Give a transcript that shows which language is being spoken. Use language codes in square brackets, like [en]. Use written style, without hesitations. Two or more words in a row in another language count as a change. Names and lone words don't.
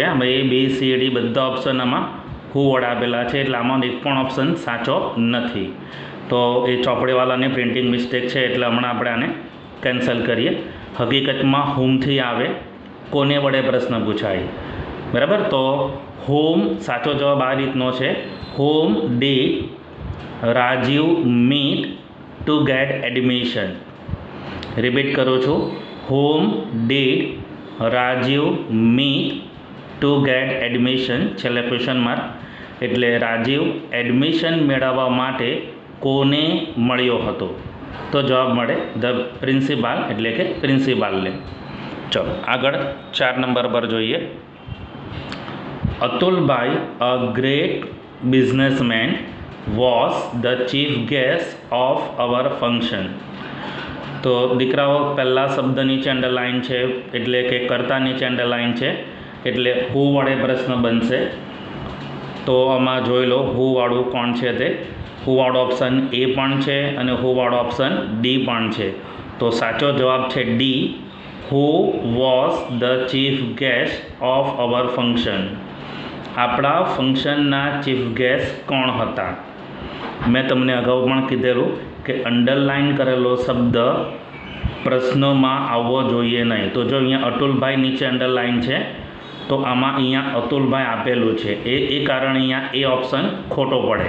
[gu] હવે ABCD બધા ઓપ્શન આમાં who વડે આપેલા છે એટલે આમાં એક પણ ઓપ્શન સાચો નથી. તો એ ચોપડીવાળાની [en] printing mistake [gu] છે એટલે હમણાં આપણે આને કેન્સલ કરીએ. હકીકતમાં whomથી આવે, કોને વડે પ્રશ્ન પૂછાય, બરાબર. તો whom સાચો જવાબ આ રીતનો છે, [en] whom did રાજીવ meet to get admission. [gu] રિપીટ કરું છું, [en] whom did રાજીવ meet to get admission, [gu] છેલ્લે [en] question mark. [gu] એટલે રાજીવ એડમિશન મેળવવા માટે કોને મળ્યો હતો. તો જવાબ મળે [en] the principal [gu] એટલે કે પ્રિન્સિપાલને. ચલો આગળ 4 નંબર પર જોઈએ. [en] Atulbhai a great businessman was the chief guest of our function. [gu] તો દીકરાઓ પહેલા શબ્દ નીચે અંડરલાઇન છે એટલે કે કર્તા નીચે અંડરલાઇન છે એટલે who વડે પ્રશ્ન બનશે. તો આમાં જોઈ લો who વાળું કોણ છે તે. who વાળો ઓપ્શન એ પણ છે અને who વાળો ઓપ્શન ડી પણ છે. તો સાચો જવાબ છે ડી, [en] who was the chief guest of our function. [gu] આપણા ફંક્શનના [en] chief guest [gu] કોણ હતા. મેં તમને અગાઉ પણ કીધેલું કે અંડરલાઇન કરેલો શબ્દ પ્રશ્નમાં આવવો જોઈએ નહીં. તો જો અહીંયા અતુલભાઈ નીચે અંડરલાઇન છે તો આમાં અહીંયા અતુલભાઈ આપેલું છે, એ કારણે અહીંયા એ ઓપ્શન ખોટો પડે.